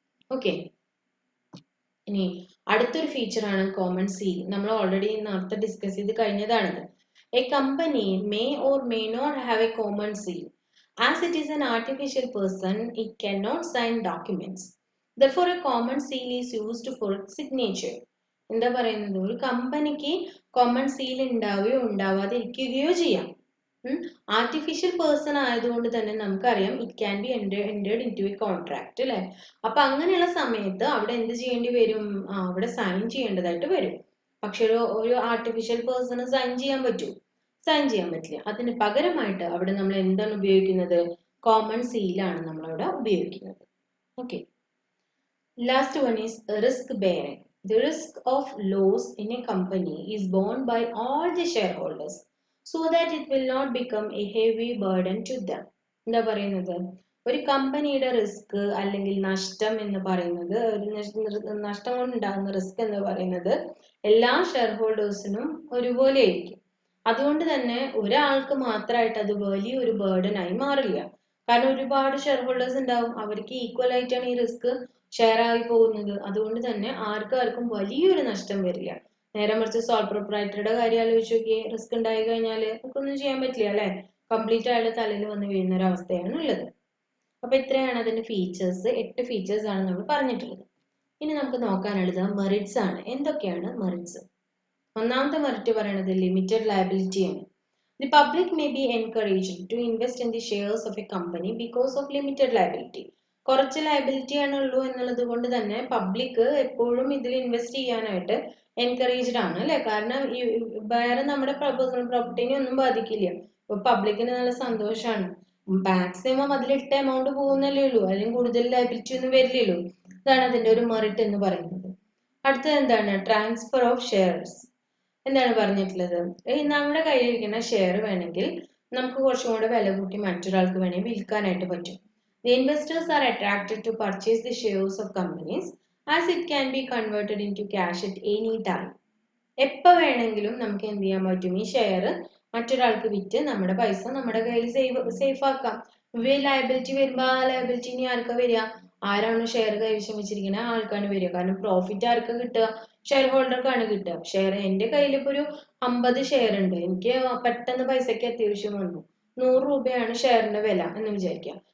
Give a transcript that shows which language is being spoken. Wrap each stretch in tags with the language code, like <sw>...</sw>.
<ml>Okay, ഇനി അടുത്തൊരു ഫീച്ചറാണ് common seal. നമ്മൾ ഓൾറെഡി നേരത്തെ ഡിസ്കസ് ചെയ്ത് കഴിഞ്ഞതാണിത്.</ml> <en>A company may or may not have a common seal. As it is an artificial person, it can not sign documents. Therefore, a common seal is used for signature.</en> <ml>എന്താ പറയുന്നത്, ഒരു കമ്പനിക്ക് common seal ഉണ്ടാവുകയോ ഉണ്ടാവാതിരിക്കുകയോ ചെയ്യാം. Artificial person ആയതുകൊണ്ട് തന്നെ നമുക്കറിയാം</ml> <en>it can be entered in to a contract</en> <ml>അല്ലെ. അപ്പൊ അങ്ങനെയുള്ള സമയത്ത് അവിടെ എന്ത് ചെയ്യേണ്ടി വരും, അവിടെ സൈൻ ചെയ്യേണ്ടതായിട്ട് വരും. പക്ഷെ ഒരു ആർട്ടിഫിഷ്യൽ പേഴ്സണ് സൈൻ ചെയ്യാൻ പറ്റൂ, സൈൻ ചെയ്യാൻ പറ്റില്ല. അതിന് പകരമായിട്ട് അവിടെ നമ്മൾ എന്താണ് ഉപയോഗിക്കുന്നത്, കോമൺ സീലാണ് നമ്മളവിടെ ഉപയോഗിക്കുന്നത്.</ml> <en>Okay, last one is risk bearing. The risk of loss in a company is borne by all the shareholders so that it will not become a heavy burden to them.</en> <ml>എന്താ പറയുന്നത്, ഒരു കമ്പനിയുടെ risk അല്ലെങ്കിൽ നഷ്ടം എന്ന് പറയുന്നത്, നഷ്ടം കൊണ്ടുണ്ടാകുന്ന റിസ്ക് എന്ന് പറയുന്നത് എല്ലാ ഷെയർ ഹോൾഡേഴ്സിനും ഒരുപോലെ ആയിരിക്കും. അതുകൊണ്ട് തന്നെ ഒരാൾക്ക് മാത്രമായിട്ട് അത് വലിയൊരു ബേർഡൻ ആയി മാറില്ല. കാരണം ഒരുപാട് ഷെയർ ഹോൾഡേഴ്സ് ഉണ്ടാവും, അവർക്ക് ഈക്വൽ ആയിട്ടാണ് ഈ റിസ്ക് ഷെയർ ആയി പോകുന്നത്. അതുകൊണ്ട് തന്നെ ആർക്കും വലിയൊരു നഷ്ടം വരില്ല. നേരെ മറിച്ച് സോൾ പ്രൊപ്രൈറ്ററുടെ കാര്യം ആലോചിച്ച് നോക്കിയേ, റിസ്ക് ഉണ്ടായി കഴിഞ്ഞാൽ നമുക്കൊന്നും ചെയ്യാൻ പറ്റില്ല അല്ലെ, കംപ്ലീറ്റ് അയാളുടെ തലയിൽ വന്ന് വീഴുന്ന ഒരു അവസ്ഥയാണ് ഉള്ളത്. അപ്പൊ ഇത്രയാണ് അതിന്റെ ഫീച്ചേഴ്സ്. 8 ഫീച്ചേഴ്സ് ആണ് നമ്മൾ പറഞ്ഞിട്ടുള്ളത്. ഇനി നമുക്ക് നോക്കാനുള്ളത് മെറിറ്റ്സ് ആണ്. എന്തൊക്കെയാണ് മെറിറ്റ്സ്? ഒന്നാമത്തെ മെറിറ്റ് പറയുന്നത് ലിമിറ്റഡ് ലയബിലിറ്റി ആണ്.</ml> <en>The public may be encouraged to invest in the shares of a company because of limited liability.</en> <ml>കുറച്ച് ലയബിലിറ്റി ആണുള്ളൂ എന്നുള്ളത് കൊണ്ട് തന്നെ പബ്ലിക് എപ്പോഴും ഇതിൽ ഇൻവെസ്റ്റ് ചെയ്യാനായിട്ട് എൻകറേജ്ഡ് ആണ് അല്ലെ. കാരണം ഈ വേറെ നമ്മുടെ പേഴ്സണൽ പ്രോപ്പർട്ടിനെ ഒന്നും ബാധിക്കില്ല. ഇപ്പൊ പബ്ലിക്കിന് നല്ല സന്തോഷമാണ്, മാക്സിമം അതിലിട്ട എമൗണ്ട് പോകുന്നല്ലേ ഉള്ളൂ, അല്ലെങ്കിൽ കൂടുതൽ ലയബിലിറ്റി ഒന്നും വരില്ലല്ലോ. ഇതാണ് അതിന്റെ ഒരു മെറിറ്റ് എന്ന് പറയുന്നത്. അടുത്തത് എന്താണ്, ട്രാൻസ്ഫർ ഓഫ് ഷെയർസ്. എന്താണ് പറഞ്ഞിട്ടുള്ളത്, നമ്മുടെ കയ്യിലിരിക്കുന്ന ഷെയർ വേണമെങ്കിൽ നമുക്ക് കുറച്ചും കൂടെ വില കൂട്ടി മറ്റൊരാൾക്ക് വേണമെങ്കിൽ വിൽക്കാനായിട്ട് പറ്റും.</ml> <en>The investors are attracted to purchase the shares of companies as it can be converted into cash at any time.</en> <ml>എപ്പോ വേണമെങ്കിലും നമുക്ക് എന്ത് ചെയ്യാൻ പറ്റും, ഈ ഷെയർ മറ്റൊരാൾക്ക് വിറ്റ് നമ്മുടെ പൈസ നമ്മുടെ കയ്യിൽ സേഫ് ആക്കാം. ലയബിലിറ്റി വരുമ്പോൾ ആ ലയബിലിറ്റി ഇനി ആർക്കാ വരിക, ആരാണ് ഷെയർ കൈവശം വെച്ചിരിക്കുന്നത് ആൾക്കാണ് വരിക. കാരണം പ്രോഫിറ്റ് ആർക്കാ കിട്ടുക, ഷെയർ ഹോൾഡർക്കാണ് കിട്ടുക. ഷെയർ എൻ്റെ കയ്യിൽ ഇപ്പോൾ ഒരു 50 ഷെയർ ഉണ്ട്, എനിക്ക് പെട്ടെന്ന് പൈസയ്ക്ക് അത്യാവശ്യം വന്നു, 100 രൂപയാണ് ഷെയറിന്റെ വില എന്ന് വിചാരിക്കാം.</ml>